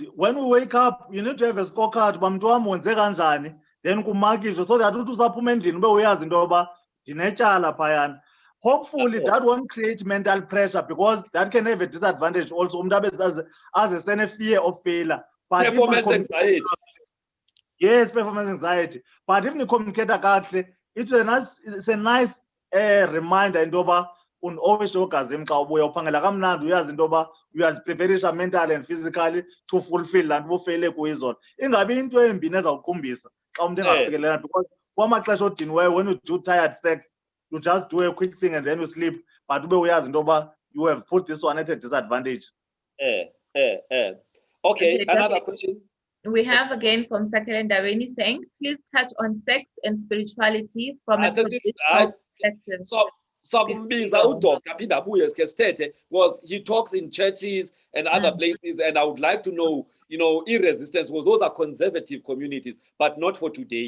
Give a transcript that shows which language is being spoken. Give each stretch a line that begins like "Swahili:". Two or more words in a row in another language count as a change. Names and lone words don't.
English: When we wake up, you need to have a scorecard. Then so that hopefully that won't create mental pressure, because that can have a disadvantage also. As a fear of failure. But performance anxiety. Yes, performance anxiety. But if you communicate, it's a nice reminder.
Xhosa: unowegazi xa ubuya uphangela kamnandi uyazi into yoba uyazipreparisha
English: mentally and physically to fulfill
Xhosa: laa nto ubufeyile kuyizona. Ingabi into embi nezawuqumbisa xa umntu engafikelelanga,
English: because
Xhosa: kwamaxesha odiniweyo
English: when you do tired sex, you just do a quick thing and then you sleep, but
Xhosa: ube uyazi into yoba
English: you have put this one at a disadvantage. Okay, another question. We have again from Sakelen Dareni saying, please touch on sex and spirituality from a traditional perspective. Was he talks in churches and other places, and I would like to know, irresistance, because those are conservative communities, but not for today.